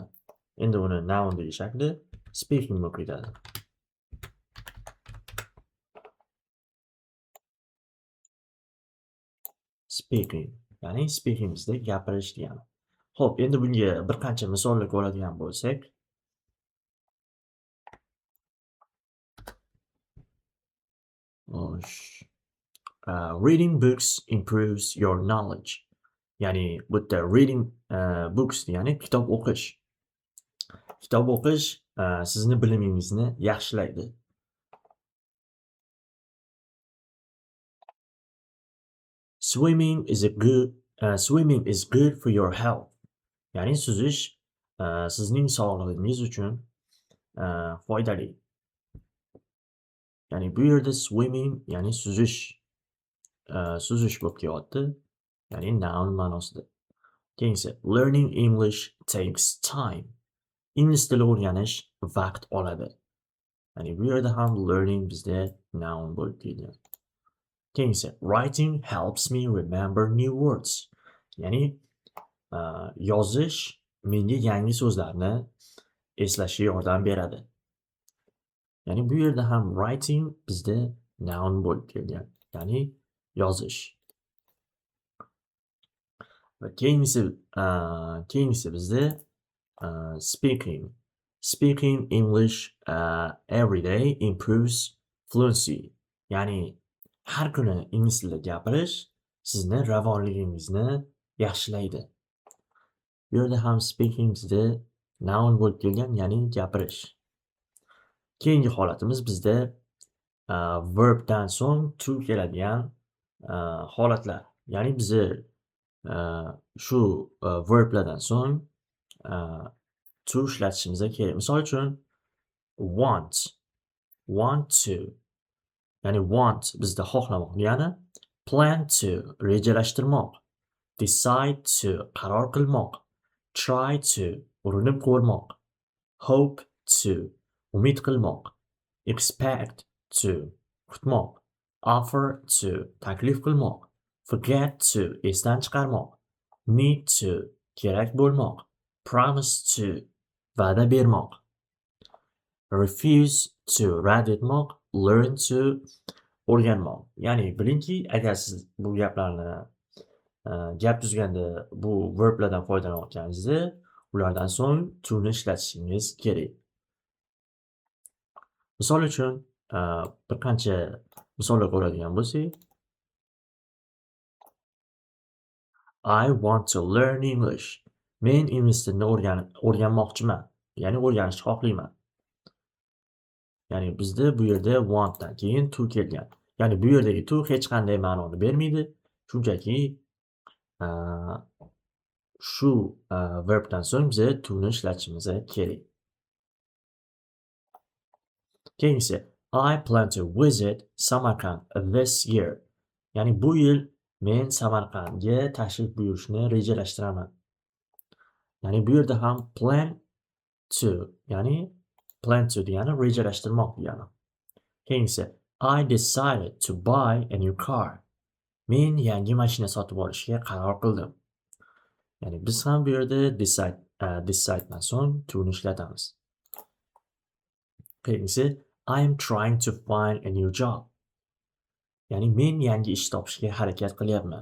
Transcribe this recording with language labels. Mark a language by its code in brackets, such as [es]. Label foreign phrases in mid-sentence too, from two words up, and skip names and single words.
[uz] Endi uni noundagi shakli speaking bo'lib ketadi. Speaking. Ya'ni speaking bizda gapirish degani. Xo'p, endi bunga bir qancha misollar ko'radigan bo'lsak, [en] reading books improves your knowledge. [uz] Ya'ni bu yerda [en] reading books [uz] degani kitob o'qish. Kitob o'qish sizni bilimingizni yaxshilaydi. [en] Swimming is good for your health. [uz] Ya'ni suzish sizning sog'lig'ingiz uchun foydali. Ya'ni bu yerda swimming ya'ni suzish bo'lib kelyapti. Ya'ni noun ma'nosida. [en] Keyingisi learning English takes time. [uz] Ingliz tili o'rganish vaqt oladi. Ya'ni bu yerda ham learning bizda noun bo'lib kelgan. [en] Keyingisi writing helps me remember new words. [uz] Ya'ni yozish menga yangi so'zlarni eslashga yordam beradi. Ya'ni bu yerda ham writing bizda noun bo'lib kelgan. Ya'ni yozish. Va keyingisi bizda speaking. [en] Speaking English every day improves fluency. [uz] Ya'ni har kuni ingliz tilida gapirish sizni ravonligingizni yaxshilaydi. Bu yerda ham speaking bizda noun bo'lib kelgan, ya'ni gapirish. Keyingi holatimiz bizda verbdan so'ng to keladigan holatlar. Ya'ni biza shu verblardan so'ng to ishlatishimiz kerak. Misol uchun [en] want to. [uz] Ya'ni want bizda xohlamoq degani. [en] Plan to rejalashtirmoq. Decide to [uz] qaror qilmoq. [en] try to [uz] urinib ko'rmoq, [en] hope to [uz] umid qilmoq, [en] expect to [uz] kutmoq, [en] offer to [uz] taklif qilmoq, [en] forget to [uz] esdan chiqarmoq, [en] need to [uz] kerak bo'lmoq, [en] promise to [uz] va'da bermoq, [en] refuse to [uz] rad etmoq, [en] learn to o'rganmoq. [uz] Ya'ni bilingki, agar siz bu gaplarni gap tuzganda bu verblardan foydalanayotganingizda ulardan so'ng to'ni ishlatishingiz kerak. Misol uchun, bir qancha misollar ko'radigan bo'lsak, [en] I want to learn English. [uz] Men ingliz tilini o'rganmoqchiman. Ya'ni o'rganishni xohlayman. Ya'ni bizda bu yerda wantdan keyin to kelgan. Ya'ni bu yerdagi to hech qanday ma'noni bermaydi. Shunchaki shu verbdan so'ng biza to'ni ishlatishimiz kerak. Keyingisi, [en] I plan to visit Samarkand this year. [uz] Ya'ni bu yil men Samarqandga tashrif buyurishni rejalashtiraman. Ya'ni bu yerda ham [en] plan to, [uz] ya'ni [en] plan to [uz] degani rejalashtirmoq degani. Keyingisi, [en] I decided to buy a new car. [uz] Men yangi mashina sotib olishga qaror qildim. Ya'ni biz ham bu yerda decidedan so'ng to'ni ishlatamiz. Keyingisi, [en] I am trying to find a new job. [uz] Ya'ni men yangi ish topishga harakat qilyapman.